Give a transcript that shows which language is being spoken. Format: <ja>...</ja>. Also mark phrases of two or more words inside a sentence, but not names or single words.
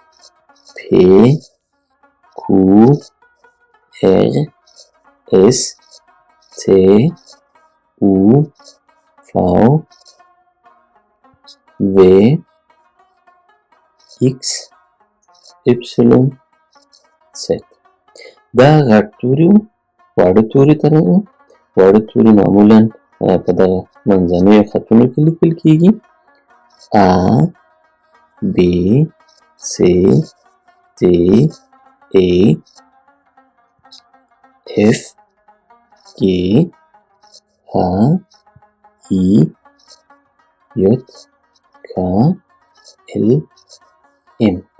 <en>پی کو ار اس T, U, V, W, X, Y, Z.</en> <ps>دا غټ توري وو، واړه توري ته راغلو. واړه توري معمولا په دغه منځنیو خطونو کې لیکل کېږي.</ps> <en>A, B, C, D, E, F, G, H, I, J, K, L, M.</en>